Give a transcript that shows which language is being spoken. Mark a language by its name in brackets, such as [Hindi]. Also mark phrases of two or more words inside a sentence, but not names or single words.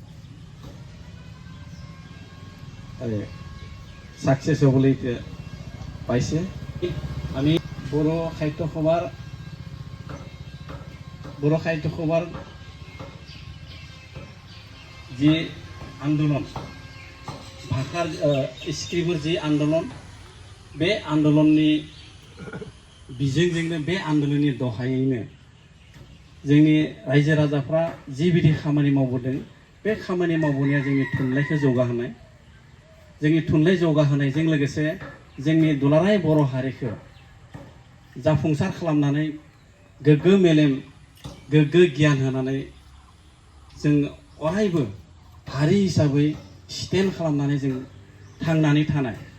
[Assamese] সাকসেস হ'বলৈ এতিয়া পাইছে আমি বড়ো সাহিত্য সভাৰ যি আন্দোলন ভাষাৰ স্ক্ৰিপ্টৰ যি আন্দোলন [Bodo] बे आन्दोलननि बिजोंजोंनो बे आन्दोलननि दहायैनो जोंनि रायजो राजाफ्रा जिबायदि खामानि मावबोदों बे खामानि मावबोनाया जोंनि थुनलाइखौ जौगाहोनाय जोंनि थुनलाइ जौगाहोनायजों लोगोसे जोंनि दुलाराय बर' हारिखौ जाफुंसार खालामनानै गोग्गो मेलेम गोग्गो गियान होनानै जों अरायबो हारि हिसाबै स्टेन्ड खालामनानै जों थांनानै थानाय